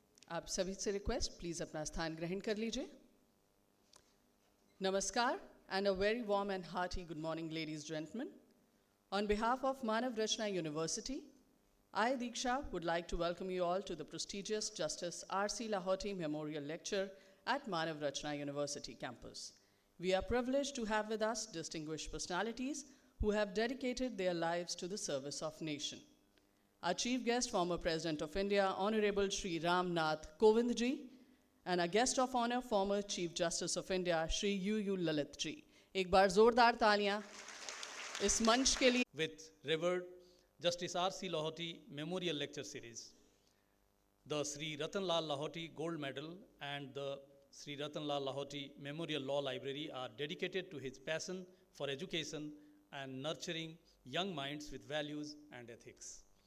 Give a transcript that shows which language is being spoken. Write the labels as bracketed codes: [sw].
[hi] आप सभी से रिक्वेस्ट, प्लीज अपना स्थान ग्रहण कर लीजिए। [en] Namaskar and a very warm and hearty good morning, ladies and gentlemen. On behalf of Manav Rachna University, I, Diksha, would like to welcome you all to the prestigious Justice RC Lahoti Memorial Lecture at Manav Rachna University campus. We are privileged to have with us distinguished personalities who have dedicated their lives to the service of nation. Our chief guest, former President of India, Honorable Shri Nath Kovind ji, and our guest of honor, former Chief Justice of India, Shri UU Lalit ji. [hi] एक बार जोरदार तालियां इस मंच के लिए। [en] With revered Justice RC Lahoti Memorial Lecture Series, the Shri Ratanlal Lahoti Gold Medal and the Shri Ratanlal Lahoti Memorial Law Library are dedicated to his passion for education and nurturing young minds with values and ethics.